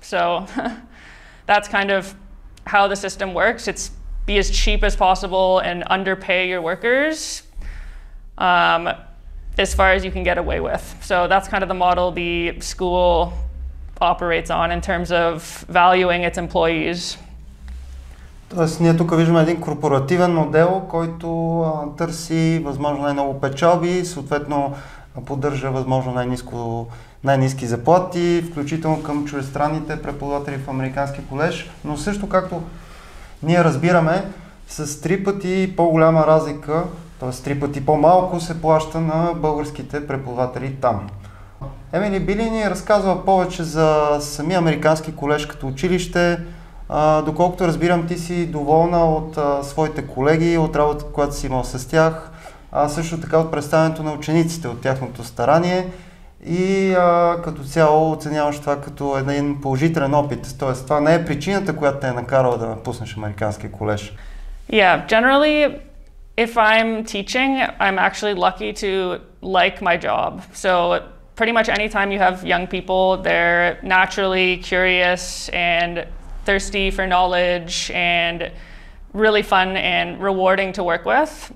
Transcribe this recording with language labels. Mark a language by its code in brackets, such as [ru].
[en] So that's kind of how the system works. It's be as cheap as possible and underpay your workers as far as you can get away with. So that's kind of the model the school operates on in terms of valuing its employees. [bg] Тоест, ние тук виждаме един корпоративен модел, който търси възможно най-много печалби и съответно поддържа възможно най-ниски заплати, включително към чуждестранните преподаватели в американски колеж, но също както ние разбираме, с 3 пъти по-голяма разлика, т.е. 3 пъти по-малко се плаща на българските преподаватели там. Емили, би ли ни разказва повече за самия американски колеж като училище? Доколкото разбирам, ти си доволна от своите колеги, от работата, която си имал с тях, също така от представянето на учениците, от тяхното старание и като цяло оценяваш това като един положителен опит. Тоест, това не е причината, която те е накарала да напуснеш американския колеж. [en] Yeah, generally, if I'm teaching, I'm actually lucky to like my job. So pretty much anytime you have young people, they're naturally curious and thirsty for knowledge and really fun and rewarding to work with.